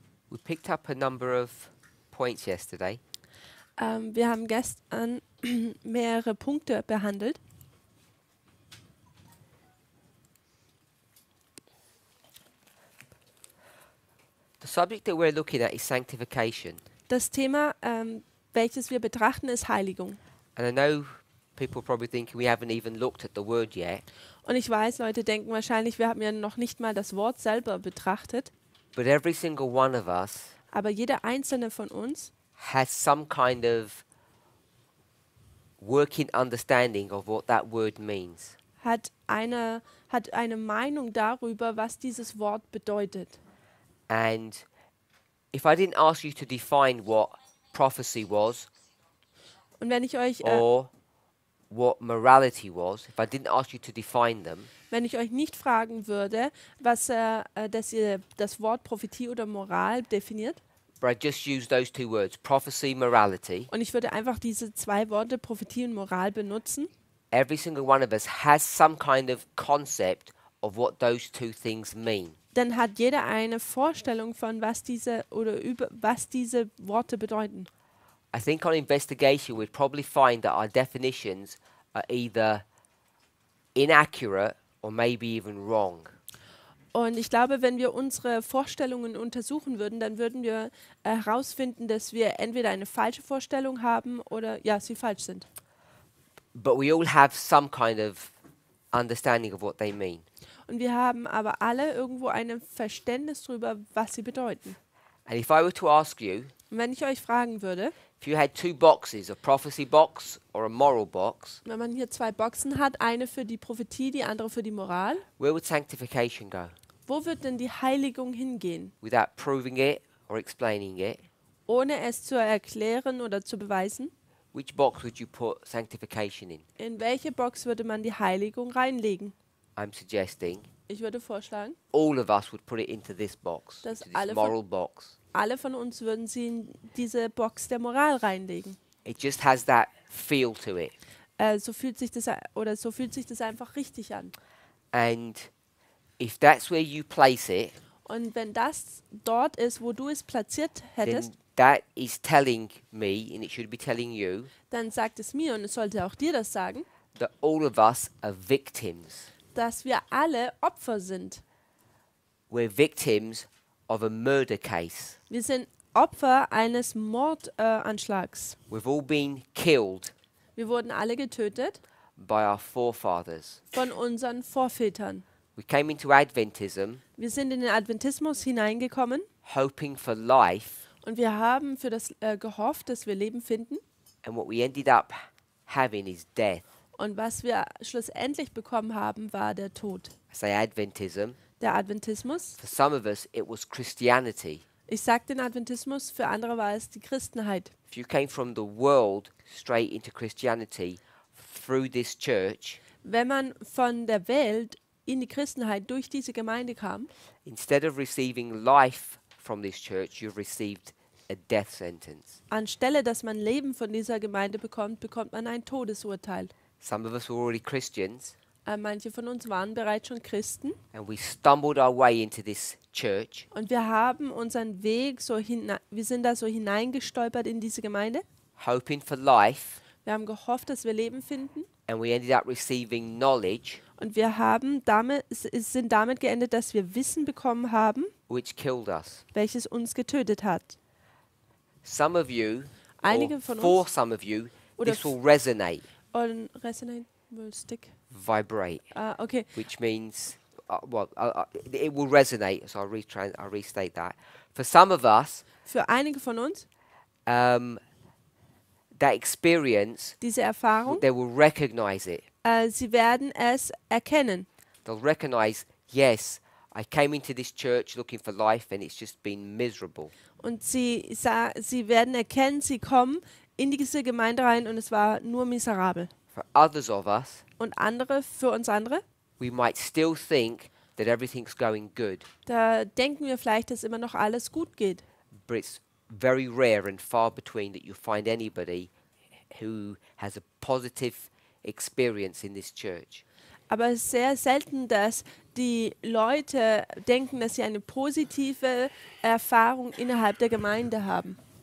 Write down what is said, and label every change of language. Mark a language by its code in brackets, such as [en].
[en] We picked up a number of points yesterday. [de] Wir haben gestern mehrere Punkte behandelt. [en] The subject that we're looking at is sanctification. [de] Das Thema, welches wir betrachten, ist Heiligung. [en] And I know people probably thinking we haven't even looked at the word yet. [de] Und ich weiß, Leute denken wahrscheinlich, wir haben ja noch nicht mal das Wort selber betrachtet. [en] But every single one of us [de] Aber jeder einzelne von uns [en] has some kind of working understanding of what that word means. [de] hat eine Meinung darüber, was dieses Wort bedeutet. [en] And if I didn't ask you to define what prophecy was [de] Und wenn ich euch, [en] or what morality was, if I didn't ask you to define them, [de] wenn ich euch nicht fragen würde, dass ihr das Wort Prophetie oder Moral definiert, [en] but I just use those two words, prophecy, morality, [de] und ich würde einfach diese zwei Worte Prophetie und Moral benutzen, [en] every single one of us has some kind of concept of what those two things mean. [de] dann hat jeder eine Vorstellung von was diese Worte bedeuten. [en] I think on investigation we'd probably find that our definitions are either inaccurate or maybe even wrong. [de] Und ich glaube, wenn wir unsere Vorstellungen untersuchen würden, dann würden wir herausfinden, dass wir entweder eine falsche Vorstellung haben oder ja, sie falsch sind. [en] But we all have some kind of understanding of what they mean. [de] Und wir haben aber alle irgendwo ein Verständnis darüber, was sie bedeuten. [en] And if I were to ask you, [de] Und wenn ich euch fragen würde, [en] if you had two boxes, a prophecy box or a moral box, [de] wenn man hier zwei Boxen hat, eine für die Prophetie, die andere für die Moral, [en] where would sanctification go? [de] wo wird denn die Heiligung hingehen? [en] Without proving it or explaining it, [de] Ohne es zu erklären oder zu beweisen? [en] which box would you put sanctification in? [de] In welche Box würde man die Heiligung reinlegen? [en] I'm suggesting [de] Ich würde vorschlagen, [en] all of us would put it into this box, [de] Dass [en] into this [de] alle von- [en] moral box. [de] alle von uns würden sie in diese Box der Moral reinlegen. [en] It just has that feel to it. [de] So fühlt sich das einfach richtig an. [en] And if that's where you place it, [de] Und wenn das dort ist, wo du es platziert hättest, [en] then that is telling me, and it should be telling you, [de] dann sagt es mir, und es sollte auch dir das sagen, [en] that all of us are victims. [de] dass wir alle Opfer sind. [en] We're victims of a murder case. [de] Wir sind Opfer eines Mordanschlags. [en] We've all been killed [de] Wir wurden alle getötet [en] by our forefathers. [de] von unseren Vorvätern. [en] We came into Adventism [de] Wir sind in den Adventismus hineingekommen [en] hoping for life, [de] und wir haben für das gehofft, dass wir Leben finden. [en] and what we ended up having is death. [de] Und was wir schlussendlich bekommen haben, war der Tod. [en] I say Adventism. [de] Der Adventismus. [en] For some of us, it was Christianity. [de] Ich sage den Adventismus, für andere war es die Christenheit. [en] If you came from the world straight into Christianity through this church, [de] Wenn man von der Welt in die Christenheit durch diese Gemeinde kam, [en] instead of receiving life from this church, you've received a death sentence. [de] anstelle dass man Leben von dieser Gemeinde bekommt, bekommt man ein Todesurteil. [en] Some of us were already Christians, [de] Manche von uns waren bereits schon Christen [en] and we stumbled our way into this church, [de] und wir haben unseren Weg wir sind da so hineingestolpert in diese Gemeinde. [en] hoping for life, [de] Wir haben gehofft, dass wir Leben finden [en] and we ended up receiving knowledge [de] und wir haben sind damit geendet, dass wir Wissen bekommen haben, [en] which killed us. [de] welches uns getötet hat. [en] Some of you, [de] Einige [en] or [de] von [en] for [de] uns [en] some of you, [de] oder [en] this will resonate, und resonate will stick. vibrate, Okay. which means, it will resonate. So I'll restate that. For some of us, [de] Für einige von uns [en] that experience, [de] diese Erfahrung, [en] they will recognize it. [de] sie werden es erkennen. [en] They'll recognize, yes, I came into this church looking for life and it's just been miserable. [de] Und sie werden erkennen, sie kommen in diese Gemeinde rein und es war nur miserabel. [en] For others of us, [de] und für uns andere, [en] we might still think that everything's going good, [de] da denken wir vielleicht, dass immer noch alles gut geht. [en] but it's very rare and far between that you find anybody who has a positive experience in this church. [de] Aber es ist sehr selten, dass die Leute denken, dass sie eine positive Erfahrung innerhalb der Gemeinde haben.